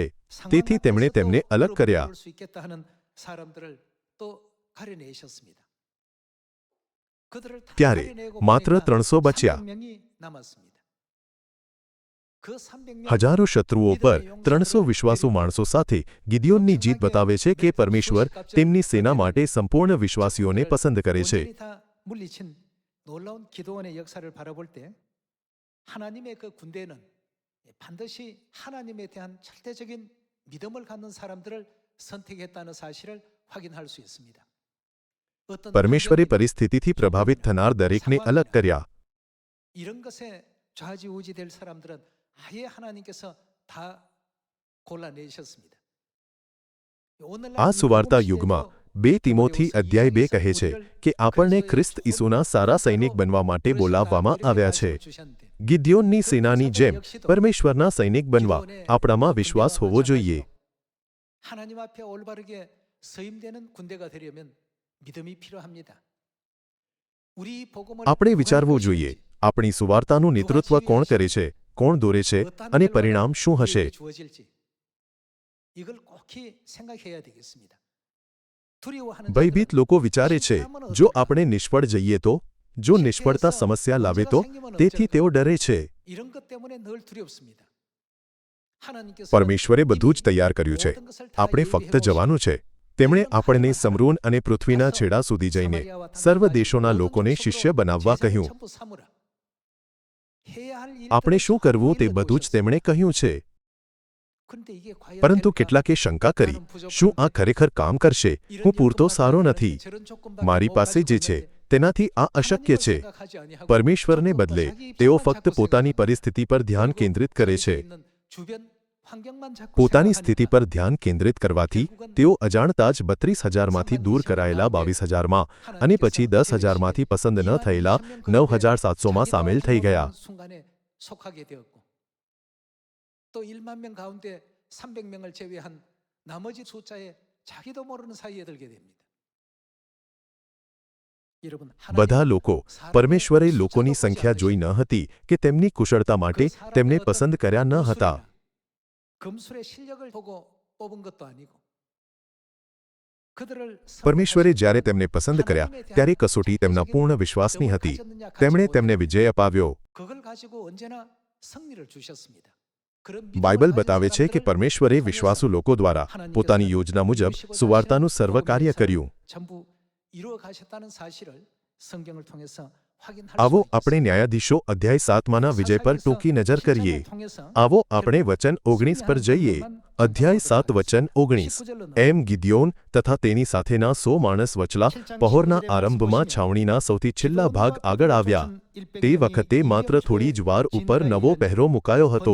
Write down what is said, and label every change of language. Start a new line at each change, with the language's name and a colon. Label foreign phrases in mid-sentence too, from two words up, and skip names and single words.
Gujarati: તેથી તેમણે તેમને અલગ કર્યા. ત્યારે માત્ર 300 બચ્યા. હજારો શત્રુઓ પર 300 વિશ્વાસુ માણસો સાથે ગિદિયોનની જીત બતાવે છે કે પરમેશ્વર તેમની સેના માટે સંપૂર્ણ વિશ્વાસીઓને પસંદ કરે છે.
Korean: 물리친 놀라운 기도원의 역사를 바라볼 때 하나님의 그 군대는 반드시 하나님에 대한 절대적인 믿음을 갖는 사람들을 선택했다는 사실을 확인할 수 있습니다. 어떤
Gujarati: પરમેશ્વરે પરિસ્થિતિથી પ્રભાવિત થનાર દરેકને અલગ કર્યા.
Korean: 이런 것에 좌지우지될 사람들은 아예 하나님께서 다 골라내셨습니다.
Gujarati: આ સુવાર્તા યુગમાં 2 તિમોથી અધ્યાય 2 કહે છે કે આપણને ખ્રિસ્ત ઈસુના સારા સૈનિક બનવા માટે બોલાવવામાં આવ્યા છે. ગિદિયોનની સેનાની જેમ પરમેશ્વરના સૈનિક બનવા આપણામાં વિશ્વાસ હોવો જોઈએ.
Korean: 하나님 앞에 올바르게 서임되는 군대가 되려면 믿음이 필요합니다. 우리 복음을
Gujarati: આપણે વિચારવું જોઈએ, આપણી સુવાર્તાનું નેતૃત્વ કોણ કરે છે, કોણ દોરે છે, અને પરિણામ શું હશે.
Korean: 주어질지 이걸 꼭히 생각해야 되겠습니다.
Gujarati: ભયભીત લોકો વિચારે છે, જો આપણે નિષ્ફળ જઈએ તો, જો નિષ્ફળતા સમસ્યા લાવે તો, તેથી તેઓ ડરે છે.
Korean: 이런 것 때문에 늘 두렵습니다. 하나님께서
Gujarati: પરમેશ્વરે બધું જ તૈયાર કર્યું છે. આપણે ફક્ત જવાનું છે. તેમણે આપણને સમરૂન અને પૃથ્વીના છેડા સુધી જઈને સર્વ દેશોના લોકોને શિષ્ય બનાવવા કહ્યું. આપણે શું કરવું તે બધું જ તેમણે કહ્યું છે. પરંતુ કેટલાકે શંકા કરી, શું આ ખરેખર કામ કરશે? હું પૂરતો સારો નથી. મારી પાસે જે છે તેનાથી આ અશક્ય છે. પરમેશ્વરને બદલે તેઓ ફક્ત પોતાની પરિસ્થિતિ પર ધ્યાન કેન્દ્રિત કરે છે.
Korean: 환경만 자꾸
Gujarati: પોતાની
Korean: 생각하니까
Gujarati: સ્થિતિ પર ધ્યાન કેન્દ્રિત કરવાથી તેઓ અજાણતા જ 32,000માંથી દૂર કરાયેલા 22,000માં અને પછી 10,000માંથી પસંદ ન થયેલા 9,700માં સામેલ થઈ ગયા.
Korean: 순간에 속하게 되었고 또 1만 명 가운데 300명을 제외한 나머지 숫자에 자기도 모르는 사이에 들게 됩니다. 여러분,
Gujarati: બધા લોકો પરમેશ્વરે લોકોની સંખ્યા જોઈ ન હતી કે તેમની કુશળતા માટે તેમને પસંદ કર્યા ન હતા.
Korean: 검술의 실력을 보고 뽑은 것도 아니고 그들을
Gujarati: પરમેશ્વરે જ્યારે તેમને પસંદ કર્યા ત્યારે કસોટી તેમના પૂર્ણ વિશ્વાસની હતી. તેમણે તેમને વિજય અપાવ્યો.
Korean: 그걸 가지고 언제나 승리를 주셨습니다.
Gujarati: બાઇબલ બતાવે છે કે પરમેશ્વરે વિશ્વાસુ લોકો દ્વારા પોતાની યોજના મુજબ સુવાર્તાનું સર્વ કાર્ય કર્યું.
Korean: 전부 이루어 가셨다는 사실을 성경을 통해서 확인할
Gujarati: આવો
Korean: 수
Gujarati: આપણે ન્યાયાધીશો અધ્યાય 7માના વિજય પર ટૂંકી નજર કરીએ. આવો આપણે વચન 19 પર જઈએ. અધ્યાય 7 વચન 19. એમ ગિદિયોન તથા તેની સાથેના 100 માણસ વચલા પહોરના આરંભમાં છાવણીના સૌથી છેલ્લા ભાગ આગળ આવ્યા. તે વખતે માત્ર થોડી જ વાર ઉપર નવો પહેરો મુકાયો હતો.